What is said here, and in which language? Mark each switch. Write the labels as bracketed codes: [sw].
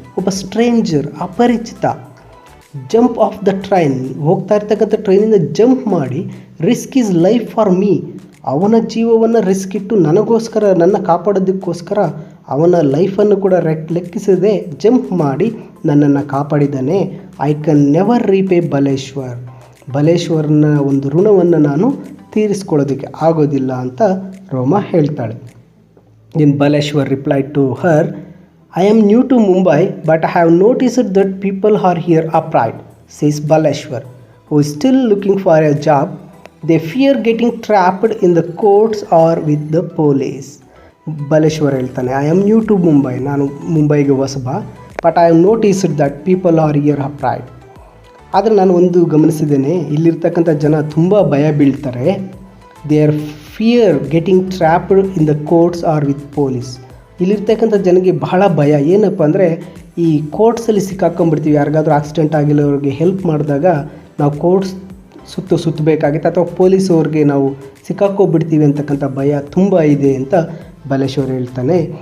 [kn] ಒಬ್ಬ ಸ್ಟ್ರೇಂಜರ್, ಅಪರಿಚಿತ, [en] jump off the train, [kn] ಹೋಗ್ತಾ ಇರ್ತಕ್ಕಂಥ ಟ್ರೈನಿಂದ ಜಂಪ್ ಮಾಡಿ [en] risk is life for me, [kn] ಅವನ ಜೀವವನ್ನು ರಿಸ್ಕ್ ಇಟ್ಟು ನನಗೋಸ್ಕರ, ನನ್ನ ಕಾಪಾಡೋದಕ್ಕೋಸ್ಕರ ಅವನ ಲೈಫನ್ನು ಕೂಡ ಲೆಕ್ಕಿಸದೆ ಜಂಪ್ ಮಾಡಿ ನನ್ನನ್ನು ಕಾಪಾಡಿದ್ದಾನೆ. [en] I can never repay Baleshwar. [kn] ಬಲೇಶ್ವರನ ಒಂದು ಋಣವನ್ನು ನಾನು ತೀರಿಸ್ಕೊಳ್ಳೋದಕ್ಕೆ ಆಗೋದಿಲ್ಲ ಅಂತ ರೋಮಾ ಹೇಳ್ತಾಳೆ. [en] Then Baleshwar replied to her, I am new to Mumbai, but I have noticed that people are here upright, says Baleshwar, who is still looking for a job. They fear getting trapped in the courts or with the police. Baleshwar ಹೇಳ್ತಾನೆ, I am new to Mumbai, [kn] ನಾನು ಮುಂಬೈಗೆ ಹೊಸಬ, [en] but I have noticed that people are here upright. [kn] ಆದರೆ ನಾನು ಒಂದು ಗಮನಿಸಿದ್ದೇನೆ, ಇಲ್ಲಿರ್ತಕ್ಕಂಥ ಜನ ತುಂಬ ಭಯ ಬೀಳ್ತಾರೆ. [en] They are fear getting trapped in the courts or with police. [kn] ಇಲ್ಲಿರ್ತಕ್ಕಂಥ ಜನಕ್ಕೆ ಬಹಳ ಭಯ, ಏನಪ್ಪ ಅಂದರೆ ಈ ಕೋರ್ಟ್ಸಲ್ಲಿ ಸಿಕ್ಕಾಕೊಂಡ್ಬಿಡ್ತೀವಿ. ಯಾರಿಗಾದ್ರೂ ಆಕ್ಸಿಡೆಂಟ್ ಆಗಿರೋರಿಗೆ ಹೆಲ್ಪ್ ಮಾಡಿದಾಗ ನಾವು ಕೋರ್ಟ್ಸ್ ಸುತ್ತಬೇಕಾಗುತ್ತೆ, ಅಥವಾ ಪೊಲೀಸವ್ರಿಗೆ ನಾವು ಸಿಕ್ಕಾಕೋಬಿಡ್ತೀವಿ ಅಂತಕ್ಕಂಥ ಭಯ ತುಂಬ ಇದೆ ಅಂತ ಬಲೇಶ್ವರ್ ಹೇಳ್ತಾನೆ.